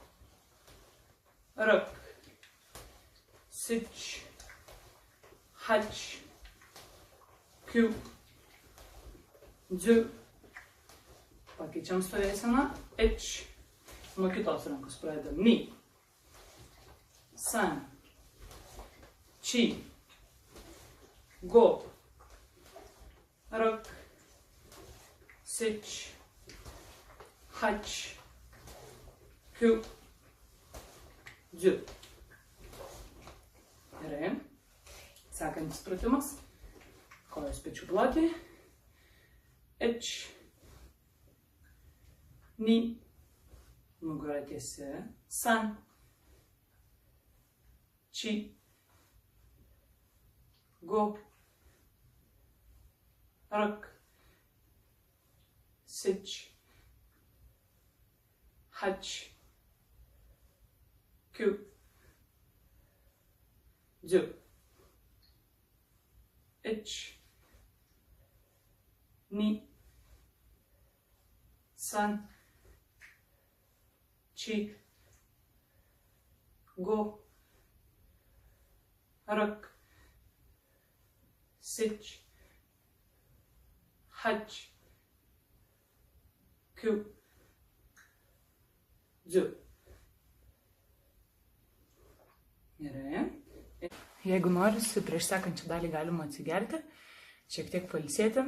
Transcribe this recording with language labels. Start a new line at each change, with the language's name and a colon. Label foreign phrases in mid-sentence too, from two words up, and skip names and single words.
Japanese: Rak. Sich. Hach. Kyu.
Lithuanian: Dzu. Pakeičiam stovėseną. Ich. Nuo kitos rankos pradedam.
Japanese: Ni. San. Chi. Go. Rak. Sich. Hach. Kyu. Dzu.
Lithuanian: Gerai. Sekantis pratimas. Kojos pečių plotį.
Japanese: Ich.
Lithuanian: Ni. Nugara tiesi. San.
Japanese: Chi. Go. Rak. Sich. Hach. Kyu. Dzu. Ich. Ni. San. Chi. Go. Rak. Sich. Hach. Kyu.
Lithuanian: Dzu. Gerai. Jeigu norisi, prieš sekančią dalį galima atsigerti, šiek tiek pailsėti.